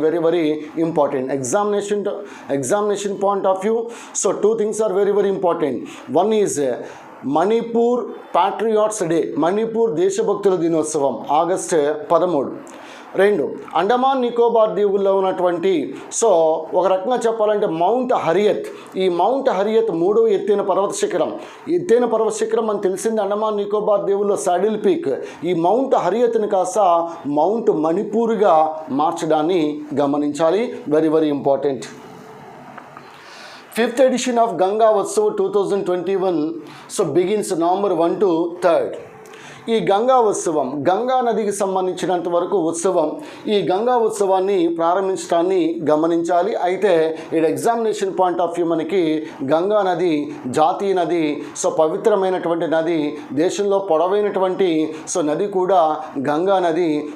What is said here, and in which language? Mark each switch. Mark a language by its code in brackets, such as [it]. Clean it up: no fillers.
[en] Very very important examination point of view. So 2 things are very very important. One is [te] Manipur Patriots day, Manipur దేశభక్తుల దినోత్సవం August 13. 2, Andaman Nicobar దీవుల్లో ఉన్నటువంటి ఒక రకంగా చెప్పాలంటే mount హరియత్. ఈ mount హరియత్ 3వ ఎత్తైన పర్వత శిఖరం అని తెలిసింది అండమాన్ నికోబార్ దీవుల్లో సాడిల్ పీక్. ఈ మౌంట్ హరియత్ని కాస్త మౌంట్ మణిపూర్గా మార్చడాన్ని గమనించాలి. [en] Very very important. 5th edition of Ganga Utsav 2021 begins November 1 to 3. [te] ఈ గంగా ఉత్సవం, గంగా నదికి సంబంధించినంత వరకు ఉత్సవం. ఈ గంగా ఉత్సవాన్ని ప్రారంభించడాన్ని గమనించాలి. అయితే ఇక్కడ ఎగ్జామినేషన్ పాయింట్ ఆఫ్ వ్యూ మనకి గంగా నది జాతీయ నది, పవిత్రమైనటువంటి నది, దేశంలో పొడవైనటువంటి నది కూడా గంగా నది.